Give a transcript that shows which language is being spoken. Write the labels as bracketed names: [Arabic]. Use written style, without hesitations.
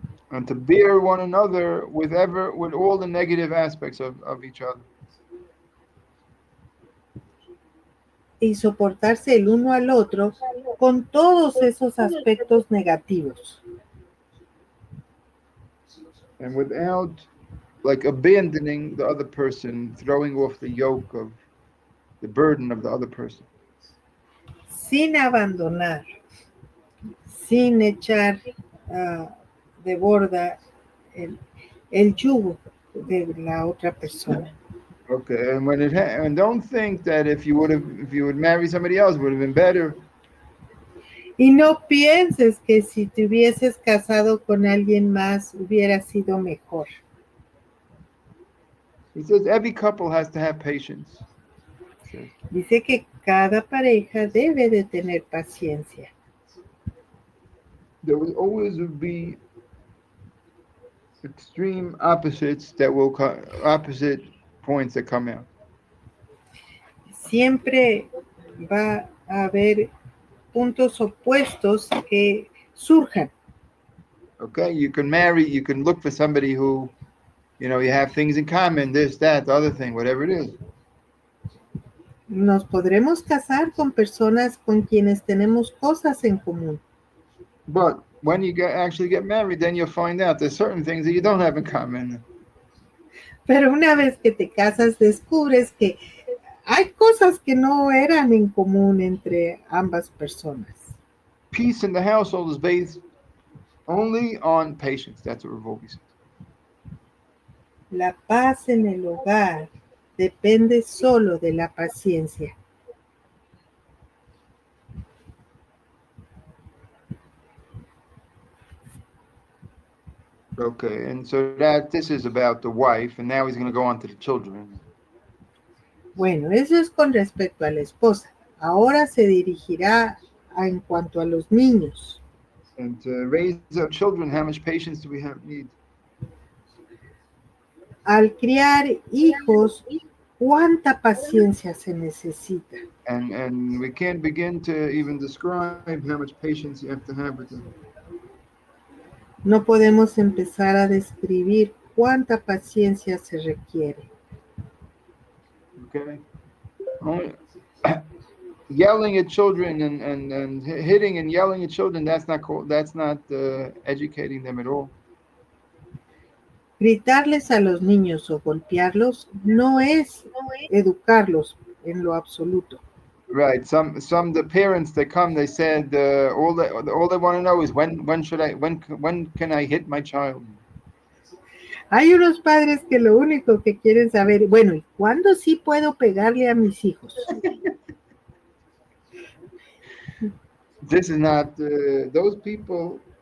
[English] And to bear one another with all the negative aspects of each other. [Spanish] Y soportarse el uno al otro con todos esos aspectos negativos. [English] And without abandoning the other person, throwing off the yoke of the burden of the other person. [Spanish] Sin abandonar, sin echar de borda el yugo de la otra persona. [English] Okay, and and don't think that if you would marry somebody else, it would have been better. [Spanish] Y no pienses que si te hubieses casado con alguien más hubiera sido mejor. [English] He says every couple has to have patience. He says [Spanish] Dice que cada pareja debe de tener paciencia. [English] there will always be extreme opposites that will opposite points that come out. [Spanish] Siempre va a haber puntos opuestos que surjan. [English] Okay, you can marry, you can look for somebody who, you know, you have things in common, this, that, the other thing, whatever it is. [Spanish] Nos podremos casar con personas con quienes tenemos cosas en común. [English] But when you actually get married, then you'll find out there's certain things that you don't have in common. [Spanish] Pero una vez que te casas, descubres que hay cosas que no eran en común entre ambas personas. [English] Peace in the household is based only on patience. That's what Rav Wolbe says. [Spanish] La paz en el hogar depende solo de la paciencia. [English] Okay, and so that this is about the wife, and now he's going to go on to the children. [Spanish] Bueno, eso es con respecto a la esposa. Ahora se dirigirá en cuanto a los niños. [English] And to raise up children, how much patience do we need? [Spanish] Al criar hijos, ¿cuánta paciencia se necesita? [English] And we can't begin to even describe how much patience you have to have with them. [Spanish] No podemos empezar a describir cuánta paciencia se requiere. [English] Okay? Only, yelling at children and hitting and yelling at children, that's not educating them at all. [Spanish] Gritarles a los niños o golpearlos no es educarlos en lo absoluto. [English] Right. Some the parents that come, they said all they want to know is when can I hit my child? [Spanish] Hay unos padres que lo único que quieren saber, bueno, ¿y cuándo sí puedo pegarle a mis hijos? [English] This is not those people.